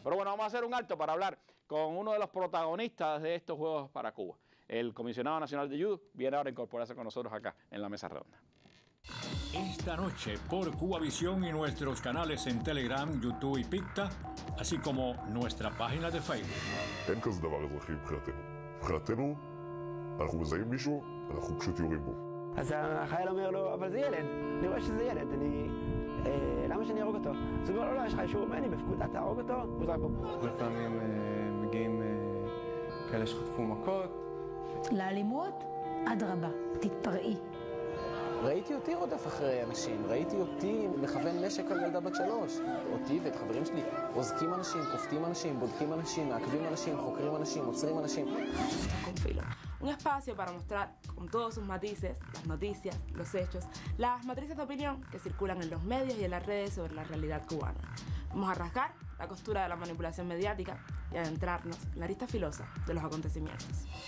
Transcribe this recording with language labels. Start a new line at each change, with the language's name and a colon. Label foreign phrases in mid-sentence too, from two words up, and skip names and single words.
Spanish: Pero bueno, vamos a hacer un alto para hablar con uno de los protagonistas de estos Juegos para Cuba. El comisionado nacional de judo viene ahora a incorporarse con nosotros acá en la mesa redonda. Esta noche por Cubavisión y nuestros canales en Telegram, YouTube y Picta, así como nuestra página de Facebook.
Hebrew: אין כזה דבר אזרחי מבחינתנו. מבחינתנו, אנחנו מזהים מישהו, אנחנו פשוט יורים בו. אז החייל אומר לו, אבל זה ילד, אני רואה שזה ילד, למה שאני ארוג אותו? אז הוא אומר לו, לא, יש לך אישור ממני, בפקודה תהרוג אותו, הוא זרק בו. לפעמים מגיעים כאלה שחטפו מכות. לאלימות, אדרבה, תתפרעי. ראיתי אותי רודף אחרי אנשים, ראיתי אותי מכוון נשק על ילדה בת 3. אותי ואת חברים שלי עוזקים אנשים, כופתים אנשים, בודקים אנשים, מעכבים אנשים, חוקרים אנשים, עוצרים אנשים.
Spanish: Confilo. Un espacio para mostrar con todos sus matices las noticias, los hechos, las matrices de opinión que circulan en los medios y en las redes sobre la realidad cubana. Vamos a rasgar la costura de la manipulación mediática y adentrarnos en la arista filosa de los acontecimientos.